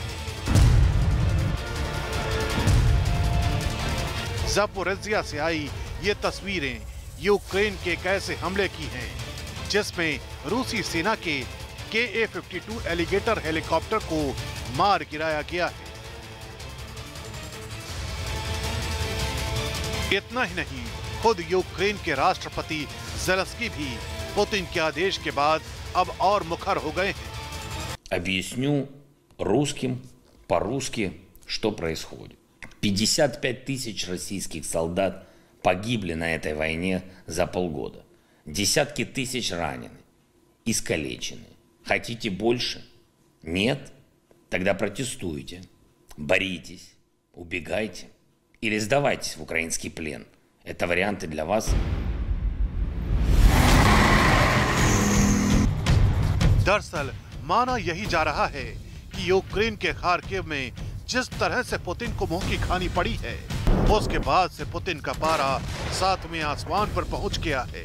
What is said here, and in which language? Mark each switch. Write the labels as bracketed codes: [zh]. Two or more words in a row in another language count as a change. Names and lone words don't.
[hi] ज़पोरिज़िया से आई ये तस्वीरें यूक्रेन के एक ऐसे हमले की हैं जिसमें रूसी सेना के KA-52 एलिगेटर हेलीकॉप्टर को मार गिराया गया है। इतना ही नहीं, खुद यूक्रेन के राष्ट्रपति ज़ेलेंस्की भी पुतिन के आदेश के बाद अब और मुखर हो गए हैं। [ru] Объясню русским по-русски, что происходит. 55 тысяч российских солдат погибли на этой войне за полгода. Десятки тысяч ранены, искалечены. Хотите больше? Нет? Тогда протестуйте, боритесь, убегайте или сдавайтесь в украинский плен. Это варианты для вас. [hi] दरअसल माना यही जा रहा है कि यूक्रेन के खार्किव में जिस तरह से पुतिन को मुंह की खानी पड़ी है, उसके बाद से पुतिन का पारा 7वें आसमान पर पहुंच गया है।